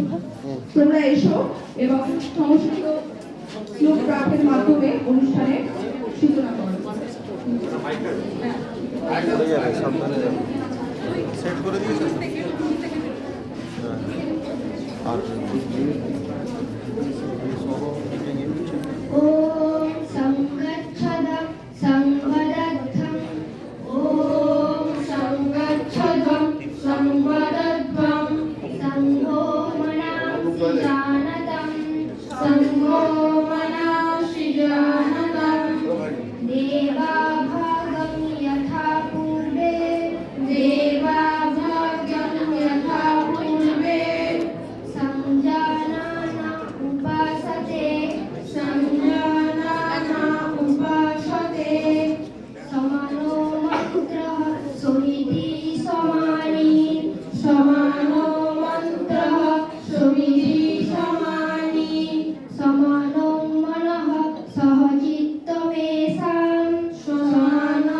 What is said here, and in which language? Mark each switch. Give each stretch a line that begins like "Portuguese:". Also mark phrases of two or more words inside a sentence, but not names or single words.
Bangla: তোমরা এসো এবং সংস্কৃত শ্লোক পাঠের মাধ্যমে অনুষ্ঠানের সূচনা করো। সেট করে দিয়েছো আর
Sanskrit: ওম সংগচ্ছদং সংবদধ্বং ওম সংগচ্ছদং সংবদধ্বং সংঘো মনাংসি জানতং সংঘো মনাংসি জানতং দেবাভাগং যথা পূর্বে দেবাভাগং যথা পূর্বে সংজানানা উপাসতে সংজানানা উপাসতে সমানো মন্ত্রঃ সমিতি সমানি সমানো মন্ত্রঃ সমিতি সমানি সমানো মনঃ সহ চিত্তমেষাং সমানো